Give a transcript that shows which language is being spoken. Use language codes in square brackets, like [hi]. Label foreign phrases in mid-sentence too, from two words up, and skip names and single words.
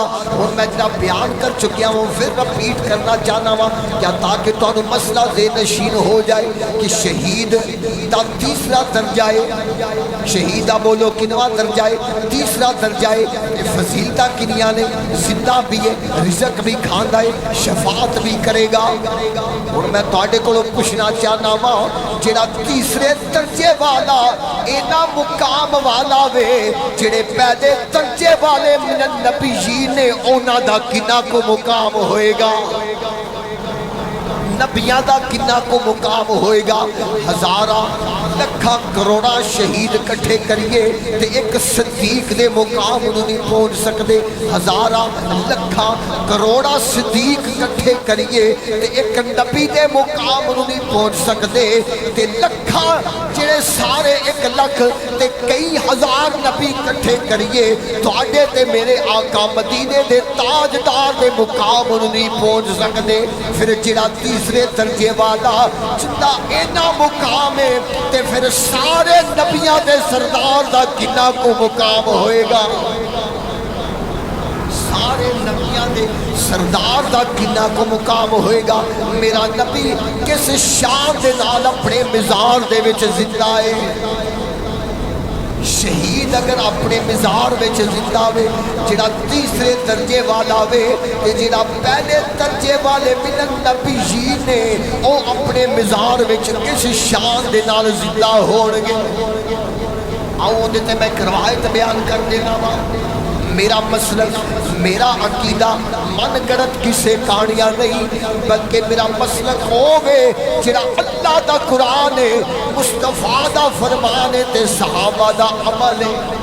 [pa] اور میں جناب بیان کر چکیا ہوں پھر رپیٹ کرنا چاہنا ہوں کیا تاکہ تو مسئلہ ذہن نشین ہو جائے کہ شہید دا تیسرا درجہ ہے. شہیدہ بولو کنواں درجہ ہے تیسرا درجہ ہے. فضیلتہ کنیاں نے زندہ بھی ہے رزق بھی کھاندا ہے شفاعت بھی کرے گا. اور میں تواڈے کولوں پوچھنا چاہنا ہوں جڑا تیسرے درجے والا اینا مقام والا وے جڑے پہلے درجے والے [ar] من النبیین [pa] نے اونا دا کنا کو مقام ہوئے گا. نبیاں دا کنا کو مقام ہوئے گا. ہزارہ لکھا کروڑا شہید کٹھے کریے تے ایک صدیق دے مقام انہوں نہیں پہنچ سکتے. ہزارہ لکھا کروڑا صدیق کٹھے کریے تے ایک نبی دے مقام انہوں نہیں پہنچ سکتے. تے لکھا جڑے سارے ایک لکھ تے کئی ہزار نبی کٹھے کریے تو آڈے تے میرے آقا مدینے دے تاجدار دے مقام انہوں نہیں پہنچ سکتے. پھر جڑا تیسرے درجے والا جندہ اینا مقام ہے تے پھر سارے نبیاں دے سردار دا کنا کو مقام ہوئے گا. سارے نبیاں دے سردار دا کنا کو مقام ہوئے گا. میرا نبی کس شان دے نال اپنے مزار دے وچ زندہ ہے. شہید اگر اپنے مزار وچ زندہ وے جڑا تیسرے درجے والا وے تے جڑا پہلے درجے والے [ar] من النبیین [pa] نے او اپنے مزار وچ کس شان دے نال زندہ ہون گے. آؤ دے تے میں روایت بیان کر دینا وا. میرا مسلک میرا عقیدہ من گڑت کسے کہانیاں نہیں بلکہ میرا مسلک ہوگے جڑا اللہ دا قرآن ہے مصطفیٰ دا فرمان ہے تے صحابہ دا عمل ہے.